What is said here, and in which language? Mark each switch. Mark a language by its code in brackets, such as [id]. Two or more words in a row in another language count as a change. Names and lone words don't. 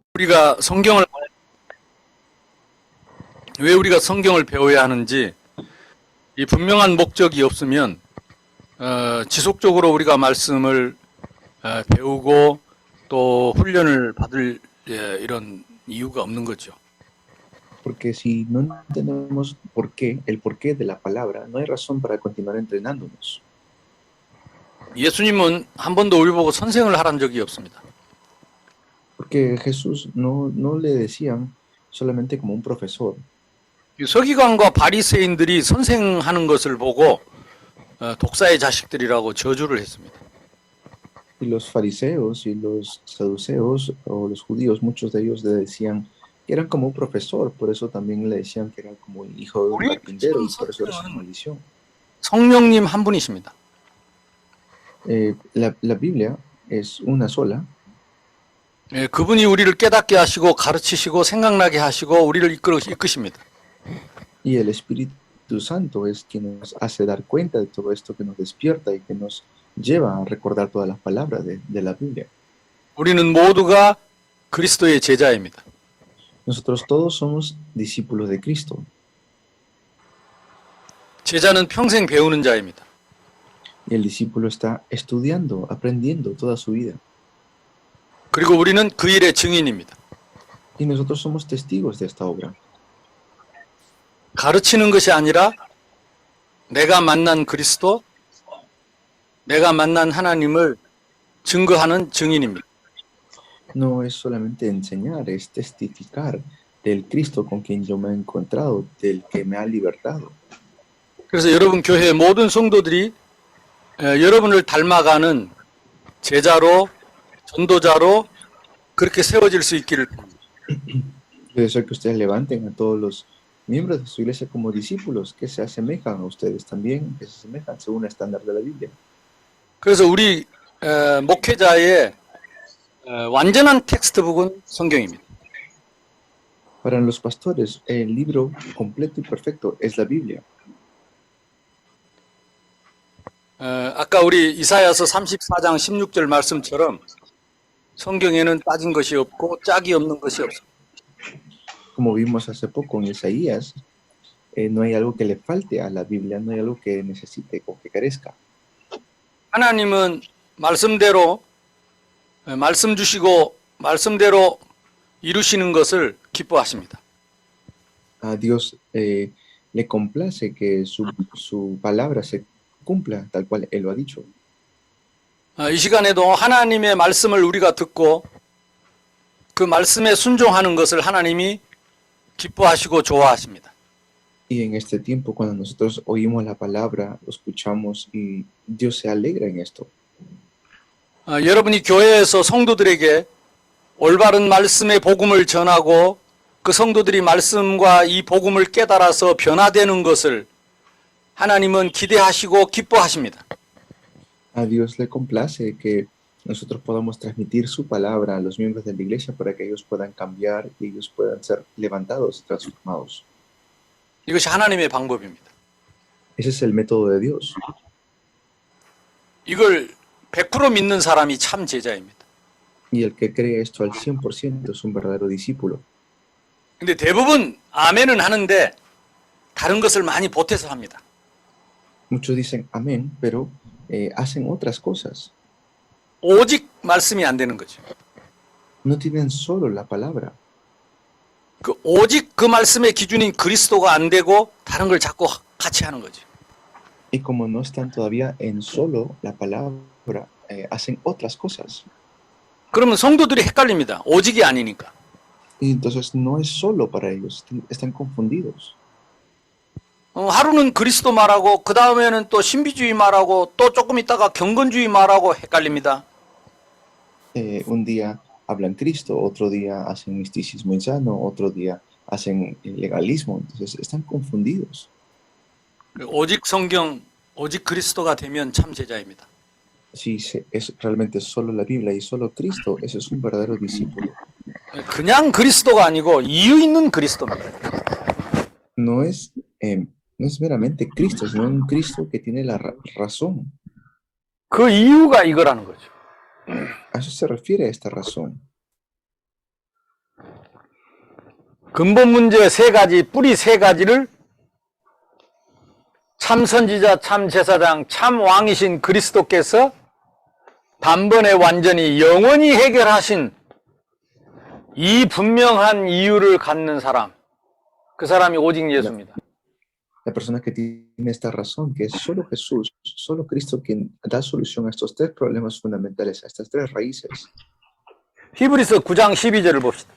[ko] 우리가 성경을 왜 우리가 성경을 배워야 하는지 이 분명한 목적이 없으면 지속적으로 우리가 말씀을 배우고 또 훈련을 받을 이런 이유가 없는 거죠. [es] Porque si no entendemos el porqué de la palabra, no hay razón para continuar entrenándonos. [ko] 예수님은 한 번도 우리 보고 선생을 하란 적이 없습니다. [es] Porque Jesús no le decían solamente como un profesor. [ko] 서기관과 바리새인들이 선생하는 것을 보고 독사의 자식들이라고 저주를 했습니다. [es] Y los fariseos y los saduceos o los judíos, muchos de ellos le decían que eran como un profesor, por eso también le decían que era como el hijo de un carpintero y por eso era su maldición. [ko] 성령님 한 분이십니다. [es] La Biblia es una sola. [ko] 그분이 우리를 깨닫게 하시고 가르치시고 생각나게 하시고 우리를 이끄십니다. [es] Y el Espíritu Santo es quien nos hace dar cuenta de todo esto, que nos despierta y que nos lleva a recordar todas las palabras de la Biblia. [ko] 우리는 모두가 그리스도의 제자입니다. [es] Nosotros todos somos discípulos de Cristo. [ko] 제자는 평생 배우는 자입니다. [es] Y el discípulo está estudiando, aprendiendo toda su vida. [ko] 그리고 우리는 그 일의 증인입니다. [es] Y nosotros somos testigos de esta obra. [ko] 가르치는 것이 아니라 내가 만난 그리스도, 내가 만난 하나님을 증거하는 증인입니다. [es] No es solamente enseñar, es testificar del Cristo con quien yo me he encontrado, del que me ha libertado. [ko] 그래서 여러분 교회의 모든 성도들이 여러분을 닮아가는 제자로, 전도자로 그렇게 세워질 수 있기를 바랍니다. [es] Yo deseo que ustedes levanten a todos los miembros de su iglesia como discípulos que se asemejan a ustedes también, que se asemejan según el estándar de la Biblia. [ko] 그래서 우리 목회자의 완전한 텍스트북은 성경입니다. [es] Para los pastores, el libro completo y perfecto es la Biblia. [ko] 아까 우리 이사야서 34장 16절 말씀처럼 성경에는 빠진 것이 없고 짝이 없는 것이 없습니다. [es] Como vimos hace poco en Isaías, no hay algo que le falte a la Biblia, no hay algo que necesite o que carezca. [ko] 하나님은 말씀대로 말씀 주시고 말씀대로 이루시는 것을 기뻐하십니다. [es] A Dios le complace que su palabra se cumpla tal cual Él lo ha dicho. [ko] 이 시간에도 하나님의 말씀을 우리가 듣고 그 말씀에 순종하는 것을 하나님이 기뻐하시고 좋아하십니다. [es] Y en este tiempo, cuando nosotros oímos la palabra, lo escuchamos y Dios se alegra en esto. [ko] 여러분이 교회에서 성도들에게 올바른 말씀의 복음을 전하고 그 성도들이 말씀과 이 복음을 깨달아서 변화되는 것을 하나님은 기대하시고 기뻐하십니다. [es] A Dios le complace que nosotros podamos transmitir su palabra a los miembros de la iglesia para que ellos puedan cambiar y ellos puedan ser levantados y transformados. [ko] 이것이 하나님의 방법입니다. [es] Ese es el método de Dios. [ko] 이걸 100% 믿는 사람이 참 제자입니다. [es] Y el que cree esto al 100% es un verdadero discípulo. [ko] 근데 대부분 아멘은 하는데 다른 것을 많이 보태서 합니다. [es] Muchos dicen amén, pero hacen otras cosas. [ko] 오직 말씀이 안 되는 거죠. [es] No tienen solo la palabra. [ko] 그 오직 그 말씀의 기준인 그리스도가 안 되고 다른 걸 자꾸 같이 하는 거죠. [es] Y como no están todavía en solo la palabra, hacen otras cosas. [ko] 그러면 성도들이 헷갈립니다. 오직이 아니니까. [es] Y entonces no es solo para ellos, están confundidos. [ko] 하루는 그리스도 말하고 그 다음에는 또 신비주의 말하고 또 조금 있다가 경건주의 말하고 헷갈립니다. [es] Un día hablan Cristo, otro día hacen misticismo insano, otro día hacen legalismo, entonces están confundidos. [ko] 오직 성경, 오직 그리스도가 되면 참 제자입니다. [es] Si es realmente solo la Biblia y solo Cristo, ese es un verdadero discípulo. [ko] 그냥 그리스도가 아니고 이유 있는 그리스도입니다. [es] No es meramente Cristo, sino un Cristo que tiene la razón. [ko] 그 이유가 이거라는 거죠. [es] A eso se refiere esta razón. [ko] 근본 문제 세 가지, 뿌리 세 가지를 참 선지자, 참 제사장, 참 왕이신 그리스도께서 단번에 완전히 영원히 해결하신 이 분명한 이유를 갖는 사람, 그 사람이 오직 예수입니다. [es] La persona que tiene esta razón, que es solo Jesús, solo Cristo quien da solución a estos tres problemas fundamentales, a estas tres raíces. [ko] 히브리서 9장 12절을 봅시다.